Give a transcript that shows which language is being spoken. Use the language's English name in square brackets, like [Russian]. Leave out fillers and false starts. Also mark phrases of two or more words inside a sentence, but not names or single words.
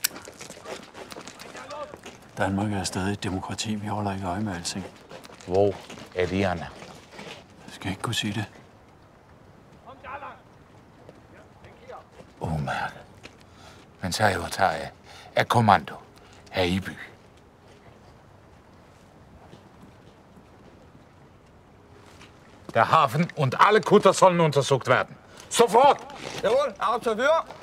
[Danish] Danmark er stadig et demokrati. Vi holder ikke øje med alting. Hvor er de andre? Jeg skal ikke kunne sige det. Umærket. Men så overtager jeg af kommando her i byen. [German] Der Hafen und alle Kutter sollen untersucht werden. Sofort! Jawohl, Observeur!